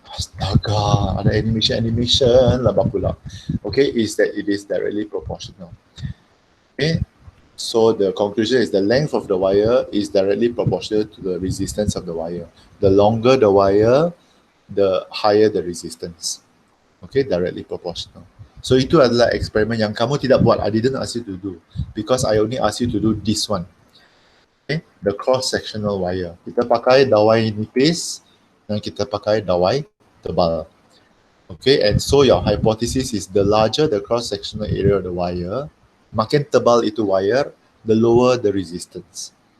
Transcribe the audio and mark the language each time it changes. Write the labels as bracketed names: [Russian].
[Malay] Astaga, ada animation lah bakula. [English] Okay, is that it is directly proportional. Okay, so the conclusion is the length of the wire is directly proportional to the resistance of the wire. The longer the wire, the higher the resistance. Okay, directly proportional. [Malay] So itu adalah eksperimen yang kamu tidak buat. [English] I didn't ask you to do because I only asked you to do this one. Okay, the cross-sectional wire. [Malay] Kita pakai dawai nipis dan kita pakai dawai tebal. [English] Okay, and so your hypothesis is the larger the cross-sectional area of the wire, [Malay] makin tebal itu [English] wire, the lower the resistance.